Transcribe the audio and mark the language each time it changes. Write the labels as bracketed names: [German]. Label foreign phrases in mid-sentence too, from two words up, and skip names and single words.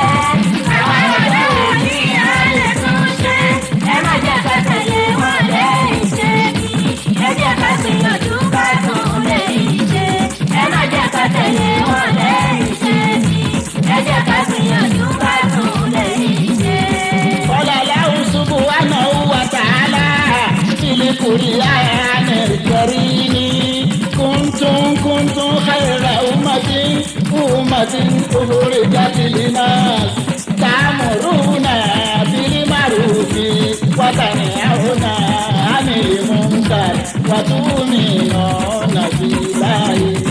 [Yoruba] àwọn ọ̀dọ́ òní a lè tún ṣe. ẹ má jẹ́ ká tẹ̀lé wọn lẹ́yìn ṣe bí. ẹ jẹ́ ká gbìyànjú ká tún lẹ́yìn ṣe. ẹ má jẹ́ ká tẹ̀lé wọn lẹ́yìn ṣe bí. ẹ jẹ́ ká gbìyànjú ká tún lẹ́yìn ṣe. [Arabic] الله سبحانه وتعالى في القرآن الكريم كنتم خير أمة أخرجت للناس تأمرون بالمعروف وتنهون عن المنكر وتؤمنون بالله.